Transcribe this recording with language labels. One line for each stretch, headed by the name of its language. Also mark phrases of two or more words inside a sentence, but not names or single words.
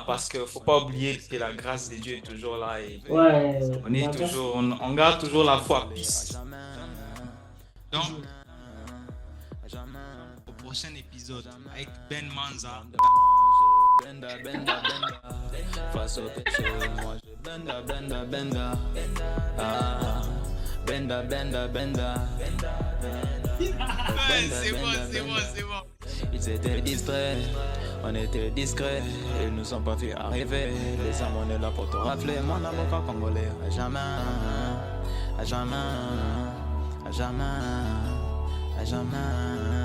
French: Parce qu'il ne faut pas oublier que la grâce de Dieu est toujours là et Ouais, on est toujours, on garde toujours la foi. Donc, au prochain épisode avec Ben Manza.
Lingala: Benda, benda, benda.
French: Face au péché, moi je
Lingala: benda, benda, benda. Ah, benda, benda, benda.
French: Ouais, c'est bon. Ils étaient distraits, on était discrets. Ils nous ont pas vu arriver. Les hommes, on est là pour te rafler. Mon avocat congolais, à jamais, à jamais, à jamais, à jamais.